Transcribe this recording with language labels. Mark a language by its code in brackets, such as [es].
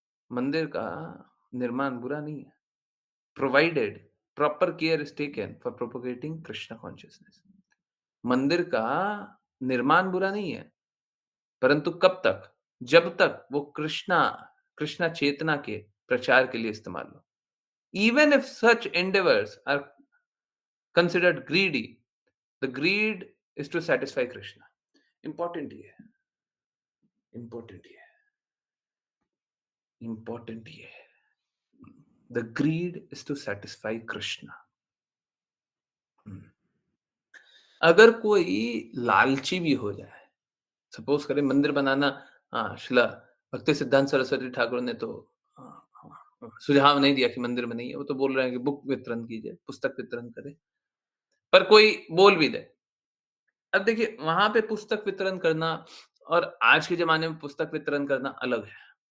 [hi] मंदिर का निर्माण बुरा नहीं है। [en] Provided proper care is taken for propagating Krishna consciousness. [hi] मंदिर का निर्माण बुरा नहीं है, परंतु कब तक? जब तक वो कृष्णा चेतना के प्रचार के लिए इस्तेमाल हो। [en] Even if such endeavors are considered greedy, the greed is to satisfy Krishna. [hi] Important ये है, important ये है, important ये है. [en] The greed is to satisfy Krishna. Hmm. [hi] अगर कोई लालची भी हो जाए, सपोज करें मंदिर बनाना, हाँ, शिला भक्ति सिद्धांत सरस्वती ठाकुर ने तो हाँ, हाँ, सुझाव नहीं दिया कि मंदिर बनाइए, वो तो बोल रहे हैं कि बुक वितरण कीजिए, पुस्तक वितरण करें, पर कोई बोल भी दे, अब देखिए वहाँ पे पुस्तक वितरण करना और आज के ज़माने में पुस्तक वितरण करना अलग है।